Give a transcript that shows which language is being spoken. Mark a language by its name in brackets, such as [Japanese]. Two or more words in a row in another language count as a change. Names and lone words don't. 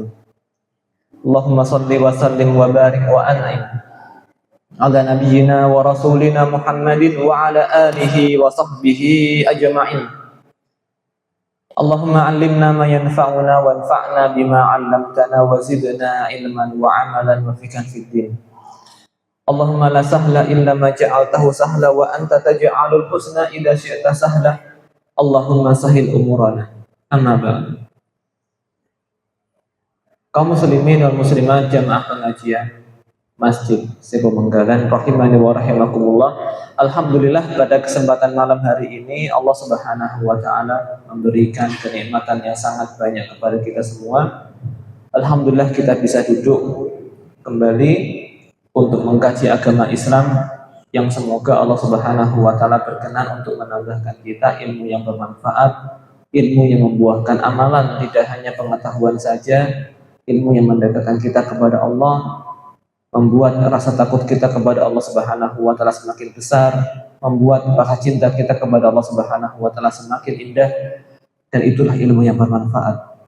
[Arabic] اللهم صل وسلم وبارك وأنعم على نبينا ورسولنا محمد وعلى آله وصحبه أجمعين. اللهم علمنا ما ينفعنا وانفعنا بما علمتنا وزدنا علما وعملا وفقها في الدين. اللهم لا سهل إلا ما جعلته سهلا وأنت تجعل الحزن إذا شئت سهلا. اللهم سهل أمورنا. أما بعد. [Indonesian] Kaum [Arabic] المسلمين والمسلمات [Indonesian] jamaah pengajian Masjid Sebu Menggalan [Arabic] رحمني ورحمكم الله. [Indonesian] Alhamdulillah pada kesempatan malam hari ini Allah [Arabic] سبحانه وتعالى [Indonesian] memberikan kenikmatan yang sangat banyak kepada kita semua. Alhamdulillah kita bisa duduk kembali untuk mengkaji agama Islam yang semoga Allah [Arabic] سبحانه وتعالى [Indonesian] berkenan untuk menambahkan kita ilmu yang bermanfaat, ilmu yang membuahkan amalan, tidak hanya pengetahuan saja, ilmu yang mendekatkan kita kepada Allah, membuat rasa takut kita kepada Allah [Arabic] سبحانه وتعالى [Indonesian] semakin besar, membuat rasa cinta kita kepada Allah [Arabic] سبحانه وتعالى [Indonesian] semakin indah, dan itulah ilmu yang bermanfaat.